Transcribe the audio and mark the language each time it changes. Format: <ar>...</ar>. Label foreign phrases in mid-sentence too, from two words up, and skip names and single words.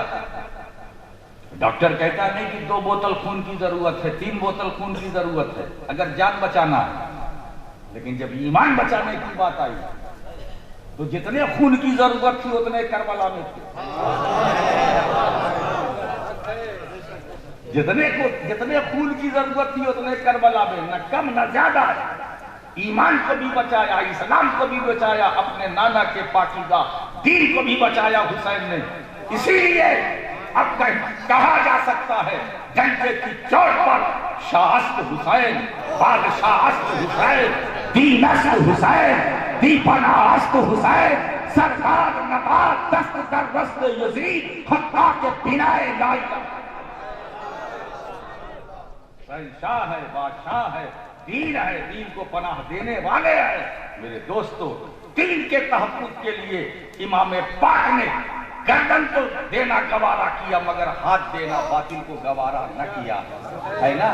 <ur>ڈاکٹر کہتا نہیں کہ 2 بوتل خون کی ضرورت ہے، 3 بوتل خون کی ضرورت ہے اگر جان بچانا ہے، لیکن جب ایمان بچانے کی بات آئی تو جتنے خون کی ضرورت تھی اتنے کربلا میں تھے، جتنے خون کی ضرورت تھی اتنے کربلا میں، نہ کم نہ زیادہ۔ ایمان کو بھی بچایا، اسلام کو بھی بچایا، اپنے نانا کے پاکیزہ دین کو بھی بچایا حسین نے۔ اسی لیے اب کہا جا سکتا ہے ڈنڈے کی چوٹ پر</ur> <fa>شاہ است حسین، بادشاہ است حسین، دین است حسین، دی پناہ است حسین، سرکار نبات دست در دست یزید، حقا کے بنائے لائی۔</fa> <ur>شاہ ہے، بادشاہ ہے، دین ہے، دین کو پناہ دینے والے ہیں۔ میرے دوستو، دین کے تحفظ کے لیے امام پاک نے گردن کو دینا گوارا کیا مگر ہاتھ دینا باطل کو گوارا نہ کیا، ہے نا؟</ur>